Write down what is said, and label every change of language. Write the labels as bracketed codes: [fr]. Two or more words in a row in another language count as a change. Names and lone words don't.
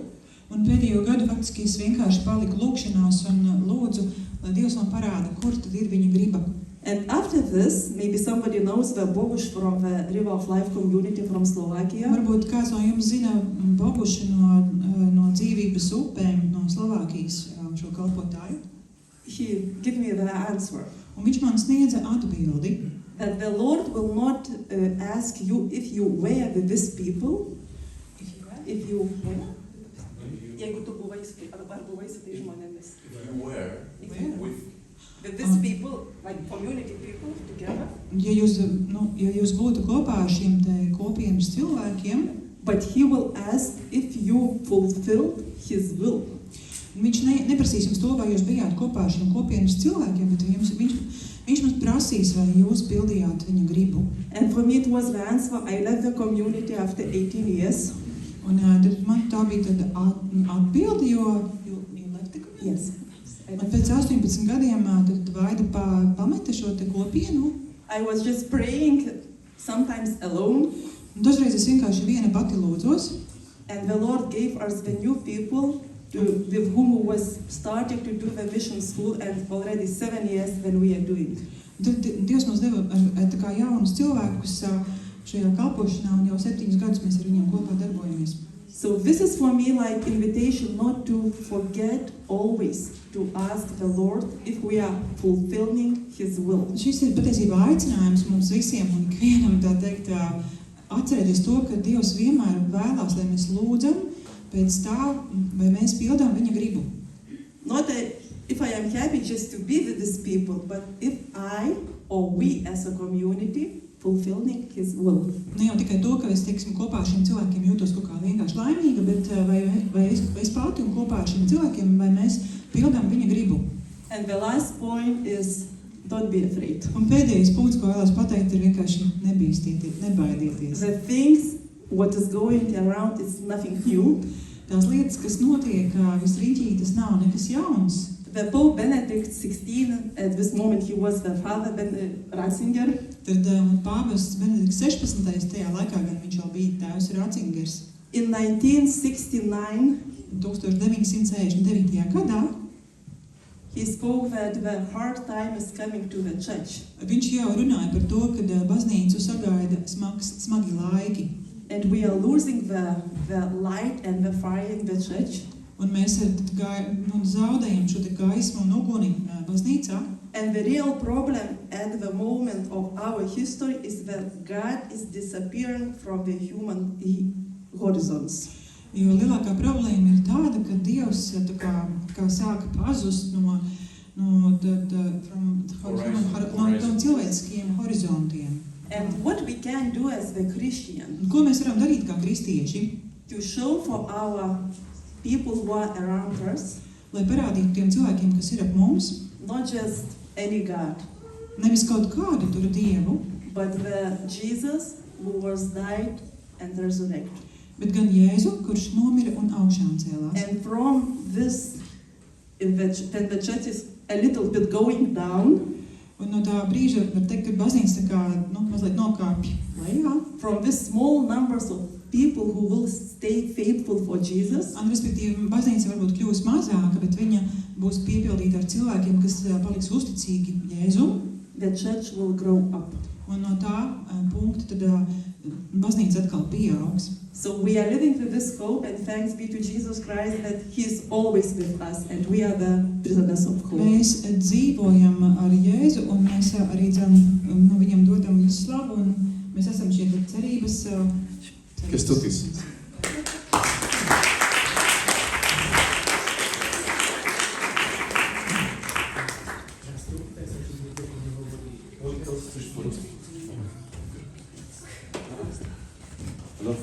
[lv] Un pēdējo gadu faktiski es vienkārši paliku lūkšanās un lūdzu, lai Dievs man parāda, kur tad ir viņa griba. [en] And after this, maybe somebody knows the Boguš from the River of Life community from Slovakia. [lv] Varbūt kāds no jums zina Bogušu no dzīvības upēm no Slovākijas šo kalpotāju. [en] He gave me the answer. [lv] Un viņš man sniedza atbildi. [en] That the Lord will not ask you if you were with these people. If you were? [lt] Jeigu tu buvai su tais žmonėmis. [en] If you were with these people, like community people together. [lv] Ja jūs būtu kopā ar šiem te kopienas cilvēkiem, [en] but he will ask if you fulfilled his will. [lv] Viņš neprasīs jums to, vai jūs bijāt kopā ar šiem kopienas cilvēkiem, bet viņš mums prasīs, vai jūs pildījāt viņa gribu. [en] And for me it was the answer. I left the community after 18 years. [lv] Un tad man tā bija tad atbildi, jo [en] you left the community? Yes. [lv] Un pēc 18 gadiem tad Vaida pameta šo te kopienu. [en] I was just praying, sometimes alone. [lv] Un dažreiz es vienkārši viena pati lūdzos. [en] And the Lord gave us the new people with whom we was starting to do the mission school, and already 7 years when we are doing. [lv] Tad Dievs mums deva tā kā jaunus cilvēkus šajā kalpošanā, un jau 7 gadus mēs ar viņiem kopā darbojamies. [en] So this is for me like invitation not to forget always to ask the Lord if we are fulfilling His will. [lv] Šis ir patiesībā aicinājums mums visiem un ikvienam tā teikt atcerēties to, ka Dievs vienmēr vēlās, lai mēs lūdzam pēc tā, vai mēs pildām viņa gribu. [en] Not that if I am happy just to be with these people, but if I or we as a community fulfilling His will. [lv] Ne jau tikai to, ka es, teiksim, kopā ar šiem cilvēkiem jūtos kaut kā vienkārši laimīga, bet vai es pati un kopā ar šiem cilvēkiem, vai mēs pildām viņa gribu. [en] And the last point is don't be afraid. [lv] Un pēdējais punkts, ko vēlos pateikt, ir vienkārši nebaidieties. [en] The things what is going around is nothing new. [lv] Tās lietas, kas notiek visrīķī, tas nav nekas jauns. [en] The Pope Benedict XVI, at this moment he was the father Ratzinger. [lv] Tad pāvests Benedikts 16. tajā laikā, gan viņš vēl bija tēvs Ratzingers. [en] In 1969, [lv] 1969. gadā [en] he spoke that the hard time is coming to the church. [lv] Viņš jau runāja par to, ka baznīcu sagaida smagi laiki. [en] And we are losing the light and the fire in the church. [lv] Un mēs zaudējam šo te gaismu un uguni baznīcā. [en] And the real problem at the moment of our history is that God is disappearing from the human horizons. [lv] Jo lielākā problēma ir tāda, ka Dievs tā kā sāka pazust no cilvēciskiem horizontiem. [en] And what we can do as the Christian, [lv] Un ko mēs varam darīt kā kristieši, [en] to show for our people who are around us, [lv] lai parādītu tiem cilvēkiem, kas ir ap mums, [en] not just any God, [lv] nevis kaut kādu tur Dievu, [en] but the Jesus who was died and resurrected. [lv] bet gan Jēzu, kurš nomira un augšām cēlās. [en] And from this, when the church is a little bit going down, [lv] Un no tā brīža var teikt, ka baznīca tā kā mazliet nokāpj lejā. [en] from this small numbers of people who will stay faithful for Jesus, [lv] Un, respektīvi, baznīca varbūt kļūs mazāka, bet viņa būs piepildīta ar cilvēkiem, kas paliks uzticīgi Jēzum. [en] the church will grow up. [lv] Un no tā punkta tad baznīca atkal pieaugs. [en] So we are living with this hope, and thanks be to Jesus Christ that He is always with us, and we are the prisoners of hope. [lv] Mēs dzīvojam ar Jēzu, un mēs arī no viņam dodam visu slavu, un mēs esam šie cerības. Kestutis. [en] Hello.